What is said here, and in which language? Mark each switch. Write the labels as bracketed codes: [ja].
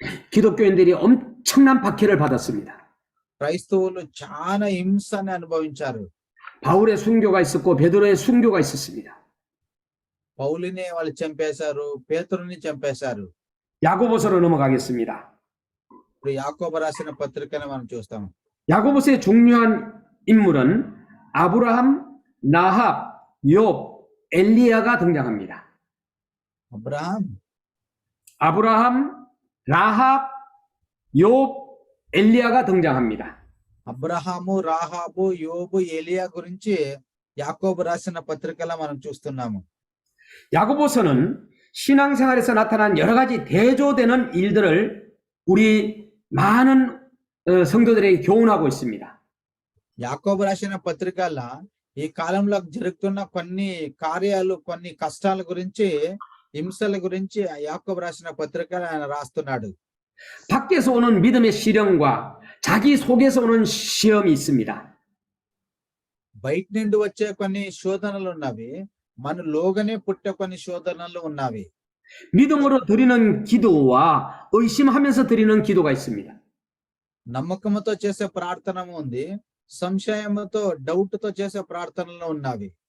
[ko] 기독교인들이 엄청난 박해를 받았습니다. [te] క్రైస్తవులు చాలా హింసని అనుభవించారు. [ko] 바울의 순교가 있었고 베드로의 순교가 있었습니다. [te] పౌలుని వాళ్ళు చంపేశారు, పేతురుని చంపేశారు. [ko] 야고보서로 넘어가겠습니다. [te] ఇప్పుడు యాకోబు రాసిన పత్రికను మనం చూస్తాం. [ko] 야고보서의 중요한 인물은 아브라함, 나합, 욥, 엘리야가 등장합니다. 아브라함, 라합, 욥, 엘리야가 등장합니다. [te] అబ్రహాము, రాహాబు, యోబు, ఏలియా గురించి యాకోబు రాసిన పత్రికలో మనం చూస్తున్నాము. [ko] 야고보서는 신앙생활에서 나타난 여러 가지 대조되는 일들을 우리 많은 성도들에게 교훈하고 있습니다. [te] యాకోబు రాసిన పత్రికల్లో ఈ కాలంలో జరుగుతున్న కొన్ని కార్యాలు, కొన్ని కష్టాల గురించి, హింసల గురించి యాకోబు రాసిన పత్రికలో ఆయన రాస్తున్నాడు. [ko] 밖에서 오는 믿음의 시련과 자기 속에서 오는 시험이 있습니다. [te] బయట నుండి వచ్చే కొన్ని శోధనలు ఉన్నవి, మనలోగానే పుట్టే కొన్ని శోధనలు ఉన్నవి. [ko] 믿음으로 드리는 기도와 의심하면서 드리는 기도가 있습니다. [te] నమ్మకంతో చేసే ప్రార్థన ఉంది, సంశయంతో, డౌట్ తో చేసే ప్రార్థనలు ఉన్నవి.